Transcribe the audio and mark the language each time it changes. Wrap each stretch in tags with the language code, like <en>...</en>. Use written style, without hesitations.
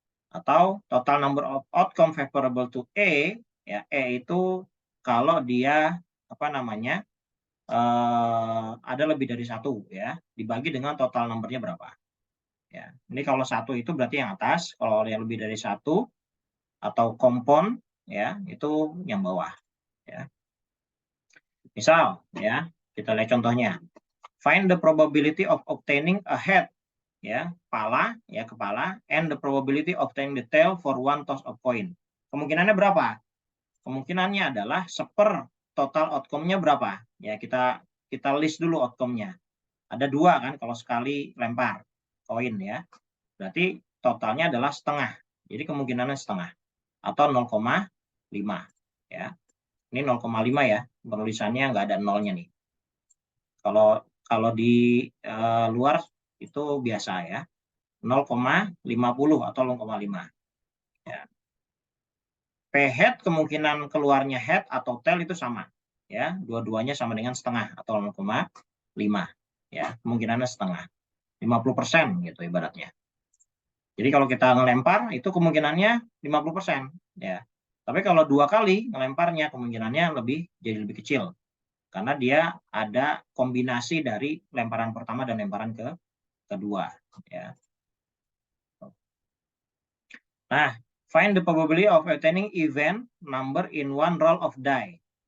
<id>Atau</id> <en>total number of outcome favorable to E,</en> <id>ya, E itu kalau dia ada lebih dari 1 ya, dibagi dengan total numbernya berapa. Ya. Ini kalau 1 itu berarti yang atas, kalau yang lebih dari 1 atau kompon ya, itu yang bawah ya. Misal ya, kita lihat contohnya.</id> <en>Find the probability of obtaining a head,</en> <id>ya, kepala,</id> <en>and the probability of obtaining the tail for one toss of coin.</en> <id>Kemungkinannya berapa? Kemungkinannya adalah total outcome-nya berapa? Ya, kita list dulu outcome-nya. Ada 2 kan kalau sekali lempar koin ya. Berarti totalnya adalah setengah. Jadi kemungkinannya setengah atau 0,5 ya. Ini 0,5 ya, penulisannya nggak ada nolnya nih. Kalau di luar itu biasa ya, 0,50 atau 0,5. Ya. P-head kemungkinan keluarnya head atau tail itu sama. Ya, dua-duanya sama dengan setengah atau 0,5. Ya, kemungkinannya setengah. 50% gitu ibaratnya. Jadi kalau kita ngelempar itu kemungkinannya 50%. Ya. Tapi kalau 2 kali ngelemparnya kemungkinannya jadi lebih kecil. Karena dia ada kombinasi dari lemparan pertama dan lemparan kedua. Ya.</id> <en>Nah, find the probability of obtaining event number in one roll of die.</en>